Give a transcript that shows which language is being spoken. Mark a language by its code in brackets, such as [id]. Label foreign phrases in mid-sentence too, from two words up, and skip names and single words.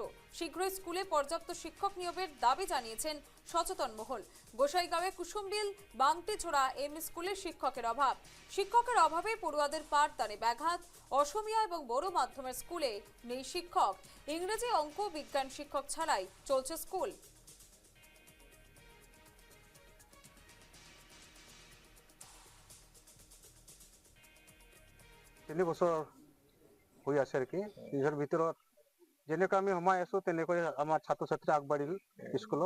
[bn] শীঘ্রই স্কুলে পর্যাপ্ত শিক্ষক নিয়োগের দাবি জানিয়েছেন সচেতন মহল। গোসাইগাঁওয়ে কুসুমবিল বাংটিঝোড়া এমই স্কুলের শিক্ষকের অভাবে পড়ুয়াদের পাঠদানে ব্যাঘাত। অসমিয়া এবং বড় মাধ্যমের স্কুলে নেই শিক্ষক। ইংরেজি, অঙ্ক, বিজ্ঞান শিক্ষক ছাড়াই চলছে স্কুল। [as] 3 বছৰ হৈ আছে আৰু কি নিজৰ ভিতৰত যেনেকৈ আমি সোমাই আছো তেনেকৈ আমাৰ ছাত্ৰ ছাত্ৰী আগবাঢ়িল স্কুলত।